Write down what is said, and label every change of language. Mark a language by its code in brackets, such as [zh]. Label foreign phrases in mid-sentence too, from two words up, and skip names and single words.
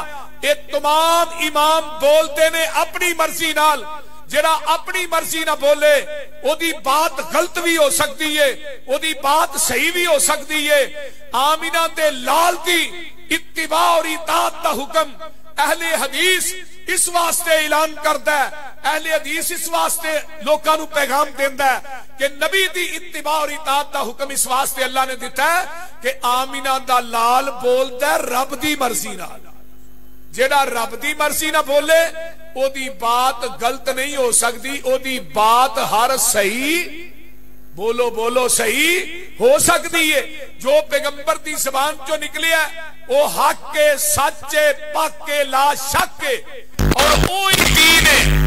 [pa] یہ تمام امام بولتے نے اپنی مرضی نال، جڑا اپنی مرضی نہ بولے او دی بات غلط بھی ہو سکتی ہے، او دی بات صحیح بھی ہو سکتی ہے۔ آمینہ دے لال دی اتباع اور اطاعت دا حکم اہل حدیث اس واسطے اعلان کردا ہے، اہل حدیث اس واسطے لوکاں نو پیغام دیندا ہے کہ نبی دی اتباع اور اطاعت دا حکم اس واسطے اللہ نے دیتا ہے کہ آمینہ دا لال بولدا ہے رب دی مرضی نال، جیڑا رب دی مرضی نہ بولے او دی بات غلط نہیں ہو سکتی، او دی بات ہر صحیح، بولو بولو صحیح ہو سکتی ہے۔ [ur] جو پیغمبر دی زبان جو نکلے ہے وہ حق کے، سچے، پاک کے، لا شک کے، اور وہی دین ہے۔